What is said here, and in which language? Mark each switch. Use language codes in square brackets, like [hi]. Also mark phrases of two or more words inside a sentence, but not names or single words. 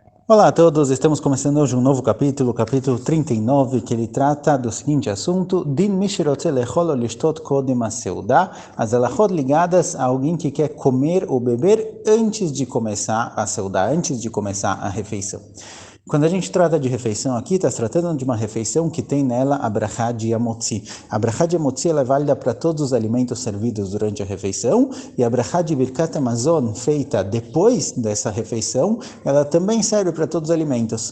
[pt] Olá a todos, estamos começando hoje um novo capítulo, capítulo 39, que ele trata do seguinte assunto: [he] דין מי שרוצה לאכול או לשתות קודם הסעודה, [pt] as alachot ligadas a alguém que quer comer ou beber antes de começar a seudá, antes de começar a refeição. Quando a gente trata de refeição aqui, está se tratando de uma refeição que tem nela a brachá de Hamotzi. A brachá de Hamotzi ela é válida para todos os alimentos servidos durante a refeição, e a brachá de [he] ברכת המזון, [pt] feita depois dessa refeição, ela também serve para todos os alimentos.